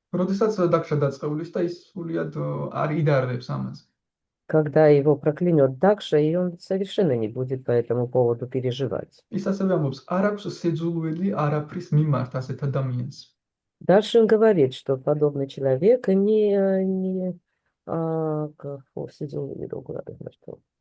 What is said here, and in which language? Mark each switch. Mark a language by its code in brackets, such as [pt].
[ka] როდესაც დაქშა დაწყეულის და ის სულიად არ იდარდებს ამას. [ru] Когда его проклянет Дакша, и он совершенно не будет по этому поводу переживать. [ka] ის ასევე ამბობს, არ აქვს სიძულვილი არაფრის მიმართ ასეთ ადამიანს. [ru] Дальше он говорит, что подобный человек [ka] სიძულვილი როგორ არის მართლა?